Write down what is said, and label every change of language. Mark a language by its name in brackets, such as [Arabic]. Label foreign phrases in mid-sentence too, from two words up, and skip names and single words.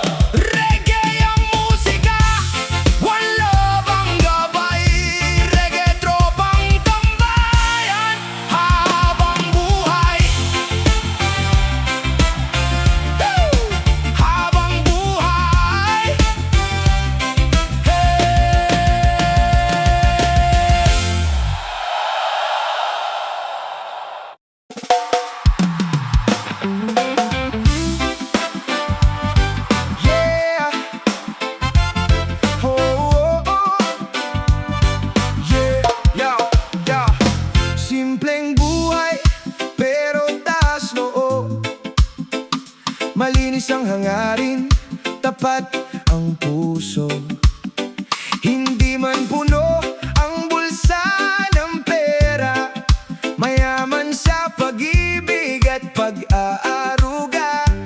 [Filipino] Reggae ang musika, [English] one love [Filipino] ang gabay. Reggae tropang tambayan, habang buhay. Habang buhay. [English] Yeah. Oh, oh, oh. Yeah. Yeah. [Filipino] Simpleng buhay, pero taas noo. Malinis ang hangarin, tapat ang puso. Hindi man puno ang bulsa ng pera, mayaman sa pag-ibig at pag-aaruga.